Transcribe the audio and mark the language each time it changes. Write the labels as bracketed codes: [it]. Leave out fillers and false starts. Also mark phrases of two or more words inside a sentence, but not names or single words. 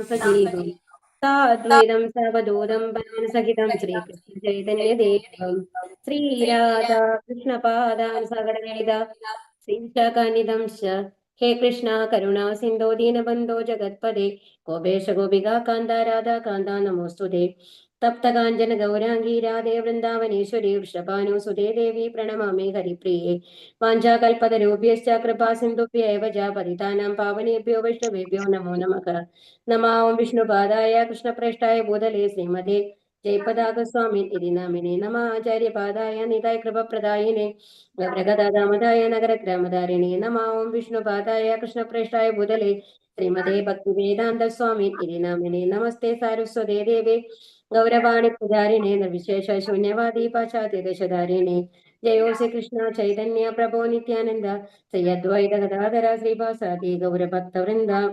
[sa] सजीवं साद्वैतं सावधूतं परमसहितं श्रीकृष्ण चैतन्यदेवं श्रीराधा कृष्णपादान् सकलवेद श्रीशाखानिधं हे कृष्ण करुणा सिन्धो दीनबन्धो जगत्पदे गोपेश गोपिका कान्त राधा कान्त नमोस्तुते तप्तकाञ्चन गौराङ्गी राधे वृन्दावनेश्वरि वृषभानुसुते देवि प्रणमामि हरिप्रिये वाञ्चाकल्पतरूप्यश्च कृपा सिन्धुभ्य एव च पतितानां पावनेभ्यो वैष्णवेभ्यो नमो नमः. नमो विष्णुपादाय कृष्णप्रेष्ठाय भूतले श्रीमते जयपताकस्वामि इति नामिने नम आचार्यपादाय निताय कृपप्रदायिने व्रगदामताय नगरग्रामधारिणि नमो विष्णुपादाय कृष्णप्रेष्ठाय भूतले श्रीमते भक्तिवेदान्त स्वामि इति नामिने नमस्ते सारस्वते देवे गौरवाणि पुजारिणे निर्विशेष शून्यवादि पाश्चात्यदेशधारिणे जयोसि कृष्ण चैतन्य प्रभो नित्यानन्द श्री अद्वैत गदाधर श्रीवासादि गौरभक्तवृन्द